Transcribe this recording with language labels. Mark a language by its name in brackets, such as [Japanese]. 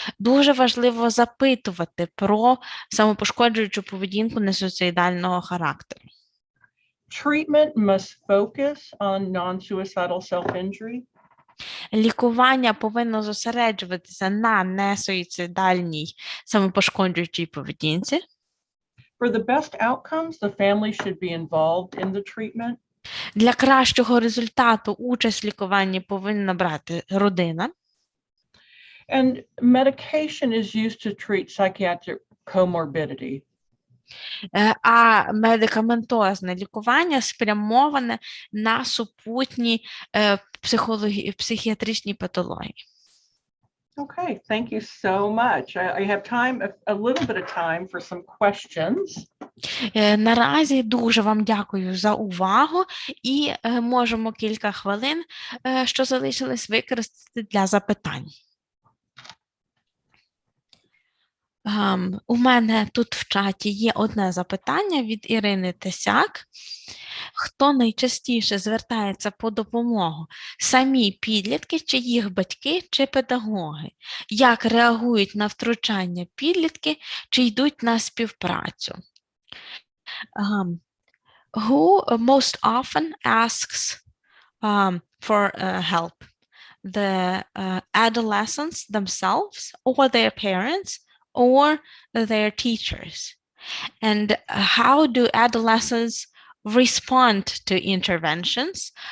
[Ukrainian] Дуже важливо запитувати про самопошкоджуючу поведінку несуїцидального характеру. [English] Treatment must focus on non-suicidal self-injury. [Ukrainian] Лікування повинно зосереджуватися на несуїцидальній самопошкоджуючій поведінці. [English] For the best outcomes, the family should be involved in the treatment. [Ukrainian] Для кращого результату участь в лікуванні повинна брати родина. [English] And medication is used to treat psychiatric comorbidity. [Ukrainian] А медикаментозне лікування спрямоване на супутні психіатричні патології. [English] Okay, thank you so much. I have time, a little bit of time for some questions. [Ukrainian] Наразі дуже вам дякую за увагу і можемо кілька хвилин, що залишились, використати для запитань. У мене тут в чаті є одне запитання від Ірини Тесяк. Хто найчастіше звертається по допомогу? Самі підлітки, чи їх батьки, чи педагоги? Як реагують на втручання підлітки, чи йдуть на співпрацю? [English] Who most often asks for help? The adolescents themselves, or their parents, or their teachers? And how do adolescents respond to interventions?